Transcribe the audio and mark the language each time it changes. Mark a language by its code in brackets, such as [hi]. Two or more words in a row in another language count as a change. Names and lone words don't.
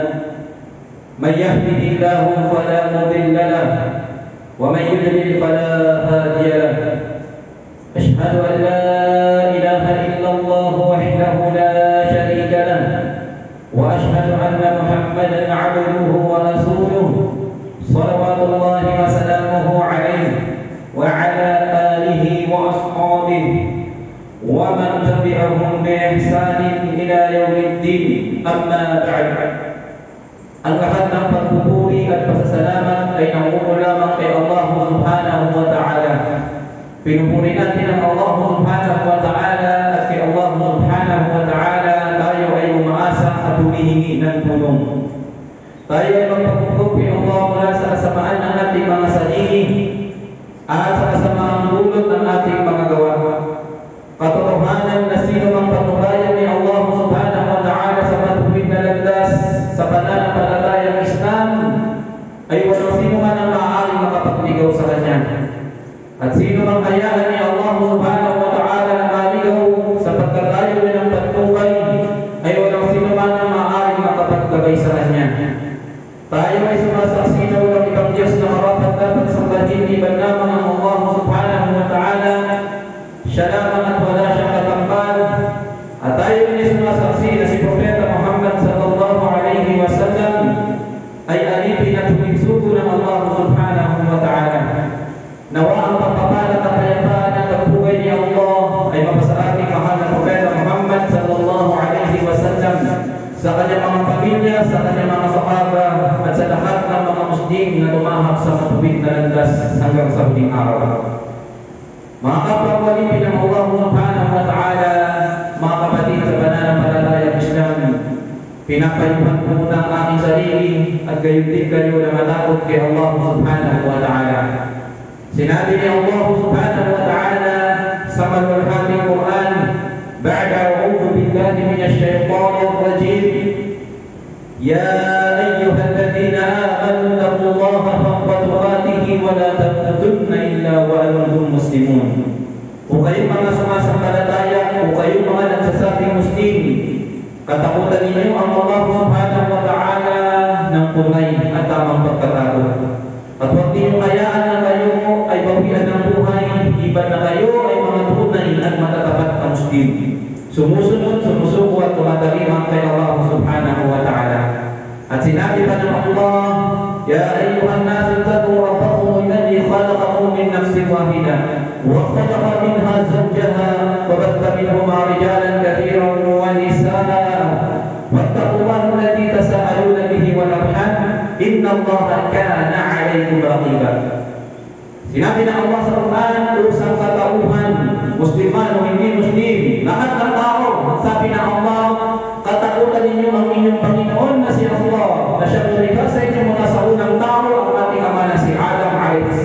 [ar] من يهده الله فلا مضل له ومن يضلل فلا هادي له أشهد أن لا إله إلا الله وحده لا شريك له وأشهد أن محمدا عبده ورسوله صلوات الله وسلامه عليه وعلى آله وأصحابه ومن تبعهم بإحسان إلى يوم الدين. أما بعد, [tl] ang lahat ng pagpupuri at pasasalamat ay nangungulamak kay Allah [ar] سبحانه وتعالى. [tl] Pinupuri natin ang Allah [ar] سبحانه وتعالى [tl] at kay Allah [ar] سبحانه وتعالى [tl] tayo ay umaasa at humihingi ng tulong. Tayo ay magpapupog kay Allah mula sa kasamaan ng ating mga sarili at sa kasamaang dulot ng ating mga gawa. Katotohanan na sino mang patnubayan ni Allah [ar] سبحانه وتعالى [tl] sa matuwid na landas sa pananampalatayang Islam ay walang sino man ang maaaring makapagligaw sa Kanya. At sino mang hayaan ni Allah [ar] سبحانه وتعالى [tl] na maligaw sa pagkatayo ng patnubay ay walang sino man ang maaaring makapaggabay sa Kanya. Tayo ay sumasaksi na walang ibang Diyos na marapat dapat sambahin liban lamang ang Allah [ar] سبحانه وتعالى. [tl] Siya lamang at wala siyang katambal. At tayo ay sumasaksi na si Propeta Muhammad [ar] صلى الله عليه وسلم [tl] ay alipin at humigsugo ng Allah [ar] سبحانه وتعالى. [tl] Nawa ang pagpapala at kapayapaan ng pagpugay ni Allah ay mapasa ating mahal na Propeta Muhammad [ar] صلى الله عليه وسلم, [tl] sa kanyang mga pamilya, sa kanyang mga sahaba, at sa lahat ng mga Muslim na tumahak sa matuwid na landas hanggang sa huling araw. Mga kapwa-walipin ng Allah [ar] سبحانه وتعالى, [tl] mga kapatid sa pananampalatayang Islam, pinapayuhan ko muna ang aking sarili at gayon din kayo na matakot kay Allah [ar] سبحانه وتعالى. [tl] Sinabi ni Allah [ar] سبحانه وتعالى [tl] sa maluwalhating Quran, [ar] بعد أعوذ بالله من الشيطان الرجيم يا أيها الذين آمنوا اتقوا الله حق تقاته ولا تموتن إلا وأنتم مسلمون. [tl] Kung kayo mga sumasampalataya, kung kayo mga nagsasabing Muslim, katakutan ninyo ang Allah [ar] سبحانه وتعالى [tl] ng tunay at tamang pagkatakot. At huwag ninyong hayaan na kayo ay bawian ng buhay, iban na kayo ay mga tunay at matatapat na Muslim, sumusunod, sumusuko at tumatalimang kay Allah [ar] سبحانه وتعالى. [tl] At sinabi pa ng Allah, [ar] يا أيها الناس اتقوا ربكم الذي خلقكم من نفس واحدة وخلق منها زوجها وبث منهما رجالا كثيرا ونساء واتقوا الله الذي تساءلون به والأرحام إن الله كان عليكم رقيبا. [tl] Sinabi ng Allah sa Quran, usang katauhan, Musliman o hindi Muslim, lahat ng tao, sabi ng Allah, katakutan ninyo ang inyong Panginoon na si Allah, na siyang lumikha sa inyo mula sa unang tao, ang ating ama na si Adam a.s.